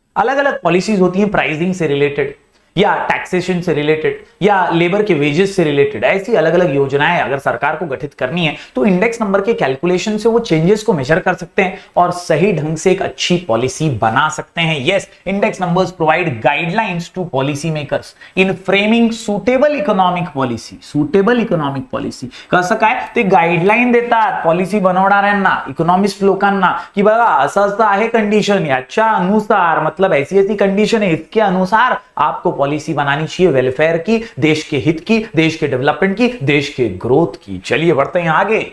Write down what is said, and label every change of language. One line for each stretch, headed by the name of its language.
Hindi: अलग अलग पॉलिसीज होती हैं, प्राइसिंग से रिलेटेड या टैक्सेशन से रिलेटेड या लेबर के वेजेस से रिलेटेड। ऐसी अलग अलग योजनाएं अगर सरकार को गठित करनी है तो इंडेक्स नंबर के कैलकुलेशन से वो चेंजेस को मेजर कर सकते हैं और सही ढंग से एक अच्छी पॉलिसी बना सकते हैं।
English: Yes, index numbers provide guidelines to policy makers in framing suitable economic policy. Suitable economic policy
Marathi: कसं काय? ते गाइडलाइन देतात पॉलिसी बनवणाऱ्यांना, इकोनॉमिस्ट लोकांना, की बघा असं असं आहे कंडिशन, याच्या अनुसार
Hindi: मतलब ऐसी ऐसी कंडिशन है, इसके अनुसार आपको पॉलिसी बनानी चाहिए वेलफेयर की, देश के हित की, देश के डेवलपमेंट की, देश के ग्रोथ की। चलिए बढ़ते हैं आगे।